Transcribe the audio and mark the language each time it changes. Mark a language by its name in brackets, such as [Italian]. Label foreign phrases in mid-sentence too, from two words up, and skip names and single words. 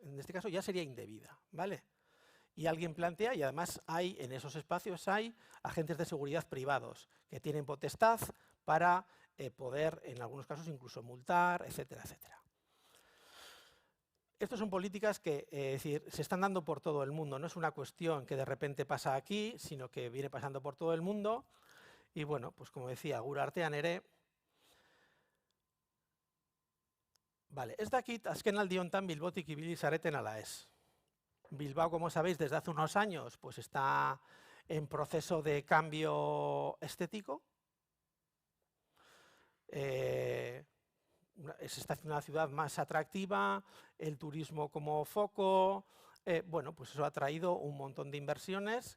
[Spanish] En este caso ya sería indebida, ¿vale? Y alguien plantea, y además en esos espacios hay agentes de seguridad privados que tienen potestad para poder, en algunos casos, incluso multar, etcétera, etcétera. Estas son políticas que es decir, se están dando por todo el mundo. No es una cuestión que de repente pasa aquí, sino que viene pasando por todo el mundo. Y bueno, pues como decía, [Basque] gure artean ere. Vale, ez dakit azkenaldi honetan Bilbotik ibili zareten ala ez. [Spanish] Bilbao, como sabéis, desde hace unos años, pues está en proceso de cambio estético. Se está haciendo una ciudad más atractiva, el turismo como foco. Bueno, pues eso ha traído un montón de inversiones.